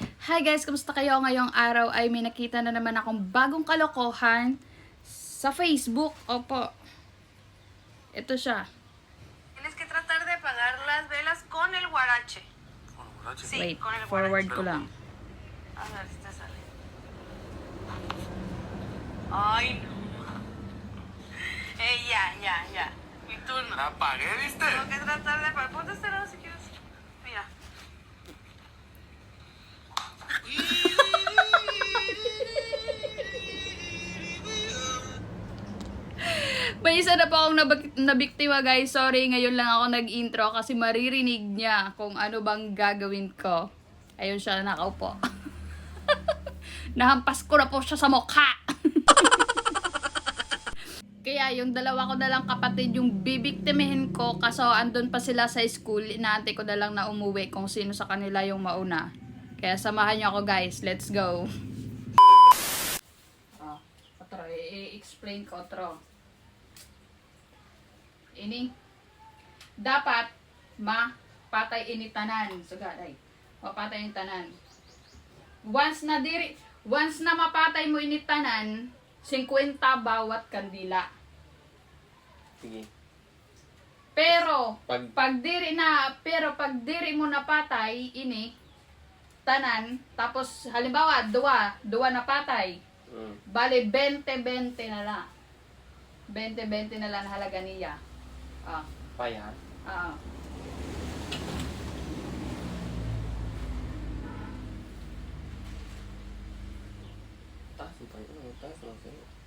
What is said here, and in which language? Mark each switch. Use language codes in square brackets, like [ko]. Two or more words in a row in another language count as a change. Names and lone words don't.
[en] Hi guys, [tl] kumusta kayo? Ngayong araw ay may nakita na naman akong bagong kalokohan sa Facebook. Opo. Ito siya. [es] Tienes que tratar de apagar las velas con el guarache. ¿Con el guarache? Sí, [tl] Wait, [es] con el [tl] forward [es] guarache. [tl] ko lang. [es] A ver si te sale. Ay, no. Ya. Y tú no. La apagué, ¿viste? Tengo que tratar de apagar. Ponte este lado si quieres. Mira. [tl] May isa na po akong nabiktima guys. Sorry, ngayon lang ako nag-intro kasi maririnig niya kung ano bang gagawin ko. Ayun siya, nakaupo. Nahampas ko na po siya sa mukha. Kaya yung dalawa ko na lang kapatid yung bibiktimahin ko kaso andun pa sila sa school. Inaantay ko na lang na umuwi kung sino sa kanila yung mauna. Kaya samahan niyo ako guys. [en] Let's go. [hil] Otro, i-explain ko otro. Ini dapat mapatay ini tanan. Sugaday. Mapatay ini tanan. Once na mapatay mo ini tanan, 50 bawat kandila. Sige. Pero pag diri mo napatay ini tanan, tapos halimbawa duwa napatay. Bale 20-20 na lang. 20-20 na lang halaga niya. Payat. Taas mo tayo. Taas mo tayo.